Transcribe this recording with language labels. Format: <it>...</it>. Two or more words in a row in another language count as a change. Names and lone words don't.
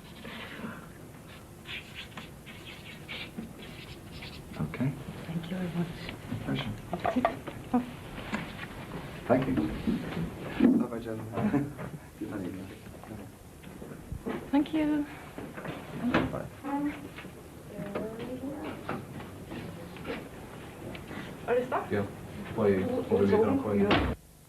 <en>Okay. Thank you very much. Pleasure. Thank you. Bye-bye, gentlemen. Thank you. Bye.</en> <de>Alles da?</de> <no>Ja, får vi videre.</no>